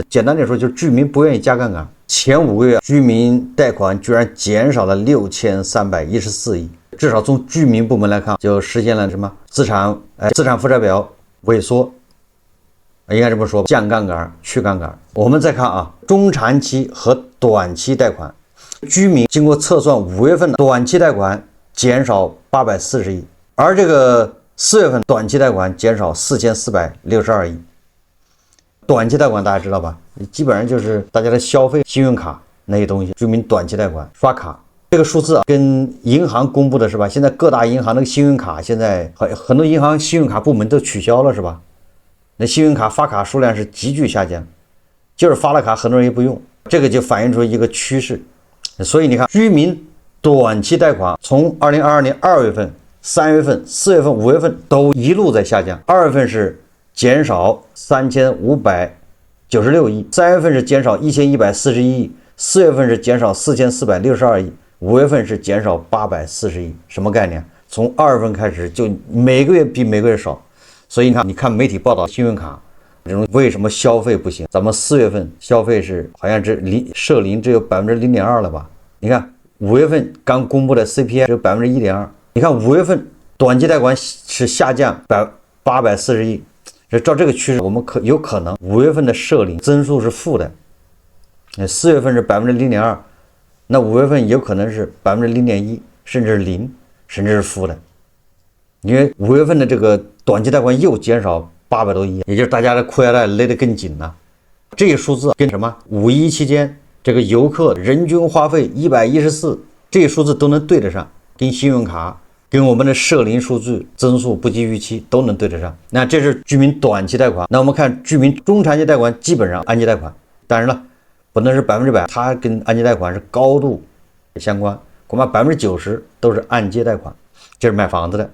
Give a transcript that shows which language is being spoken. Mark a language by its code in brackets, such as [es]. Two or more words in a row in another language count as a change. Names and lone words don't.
[zh] 簡單點說，就是居民不願意加槓桿。前5個月居民貸款居然減少了6314億，至少從居民部門來看，就實現了什麼資產負債表萎縮，應該這麼說，降槓桿、去槓桿。我們再看中長期和短期貸款，居民經過測算，5月份的短期貸款減少840億，而這個4月份短期貸款減少4462億。短期貸款大家知道吧？基本上就是大家的消費、信用卡那些東西，居民短期貸款刷卡。這個數字跟銀行公布的是吧？现在各大銀行那個信用卡，現在很多銀行信用卡部門都取消了是吧？那信用卡發卡數量是急劇下降，就是發了卡很多人也不用，這個就反映出一個趨勢。所以你看，居民短期貸款從2022年2月份、3月份、4月份、5月份都一路在下降，2月份是減少3596億，3月份是減少1141億，4月份是減少4462億，5月份是減少840億。什麼概念？從2月份開始就每個月比每個月少。所以你看媒體報道信用卡這種為什麼消費不行？咱們4月份消費是好像社零只有0.2%了吧？你看5月份剛公布的 CPI 只有1.2%。你看5月份短期貸款是下降840億。照這個趨勢，我們有可能5月份的社零增速是負的，4月份是0.2%，那5月份有可能是0.1%，甚至是0%，甚至是負的。因為5月份的这个短期貸款又減少800多億，也就是大家的褲腰帶勒得更緊了。這個數字跟什麼5·1期間這個遊客人均花費114，這個數字都能對得上，跟信用卡跟我們的社零數據增速不及預期都能對得上。那這是居民短期貸款，那我們看居民中長期貸款基本上按揭貸款，當然了，不能是100%，它跟按揭貸款是高度相關，恐怕90%都是按揭貸款，這是買房子的。